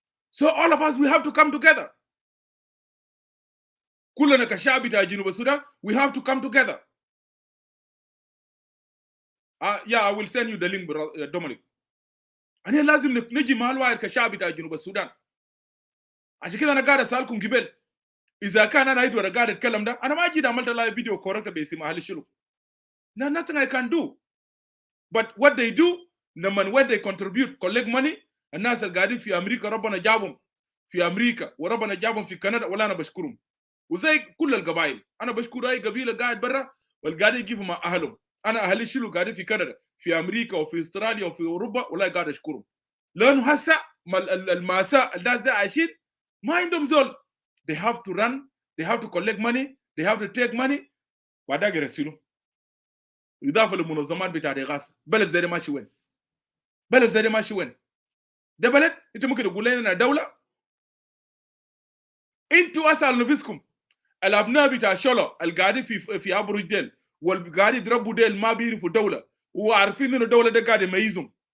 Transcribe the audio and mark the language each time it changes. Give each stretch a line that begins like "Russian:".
English: So all of us we have to come together.
Arabic: كلنا كشعب بتاع جنوب السودان
English: we have to come together. Yeah, I will send you the link, Dominic.
Arabic: أنا لازم نجي مع الواحد كشعب بتاع جنوب السودان. عشان كده أنا قاعد أسألكم قبل إذا كان أنا أيدور قاعد أتكلم ده أنا ما جيت عملت لايف فيديو كوركت باسم أهل الشلوك.
English: No, nothing I can do. But what they do when they contribute collect money
Arabic: الناس اللي قاعدين في أمريكا ربنا جابهم في أمريكا وربنا جابهم في كندا ولا أنا بشكرهم. وزي كل القبائل أنا بشكر أي قبيلة قاعد برا والقاعدين يجيبوا مع أهلهم. أنا أهلي الشلوك قاعدين في كندا في أمريكا وفي أستراليا وفي أوروبا ولا قاعد أشكرهم. لأنه هسا المأساة الناس زي عايشين ما عندهم زول.
English: They have to run, they have to collect money, they have to take money
Arabic: بعدها يرسلوا. إضافة للمنظمات بتاع الإغاثة. بلد زي ده ماشي وين؟ بلد زي ده ماشي وين؟ ده بلد أنت ممكن تقول لنا دولة؟ أنتوا أسأل نفسكم الأبناء بتاع شلو القاعدين في أبرج ديل والقاعدين يضربوا ديل ما بيعرفوا دولة وعارفين إنه الدولة ده قاعد يميزهم.